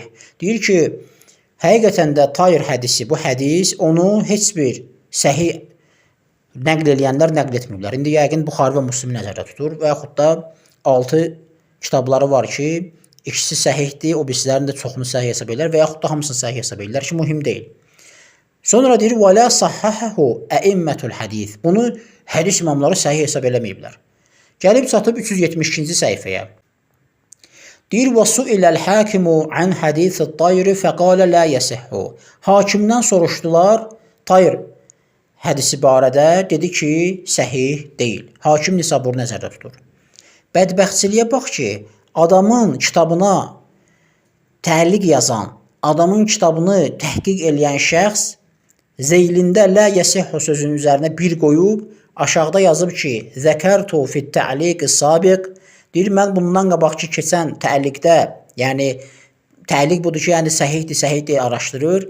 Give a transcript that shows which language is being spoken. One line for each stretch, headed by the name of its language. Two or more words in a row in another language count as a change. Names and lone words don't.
Azerbaijani: Deyir ki, həqiqətən də tayr hədisi, bu hədis, onu heç bir səhih nəql eləyənlər nəql etmirlər. İndi yəqin Buxari və Müslim nəzərdə tutur və yaxud da 6 kitabları var ki, İkisi səhihdir, o birislərin də çoxunu səhih hesab edirlər və yaxud da hamısını səhih hesab edirlər ki, mühüm deyil. Sonra deyir,
Arabic: وَلَا صَحَّحَهُ أَئِمَّةُ الْحَدِيثِ.
Azerbaijani: Bunu hədis imamları səhih hesab eləməyiblər. Gəlib çatıb 372-ci səhifəyə. Deyir,
Arabic: وَسُئِلَ الْحَاكِمُ عَنْ حَدِيثِ الطَّيْرِ فَقَالَ لَا يَسِحُّ.
Azerbaijani: Hakimdən soruşdular, tayr hədisi barədə, dedi ki, səhih deyil. Hakim Nisabur nəzərdə tutur. Bədbəxtçiliyə bax ki, adamın kitabına təliq yazan, adamın kitabını təhqiq eləyən şəxs zeylində
Arabic: لا يصح
Azerbaijani: sözünün üzərinə bir qoyub, aşağıda yazıb ki,
Arabic: ذكرت في التعليق السابق,
Azerbaijani: deyir, mən bundan qabaqki keçən təliqdə, yəni təliq budur ki, yəni səhihdir, araşdırır.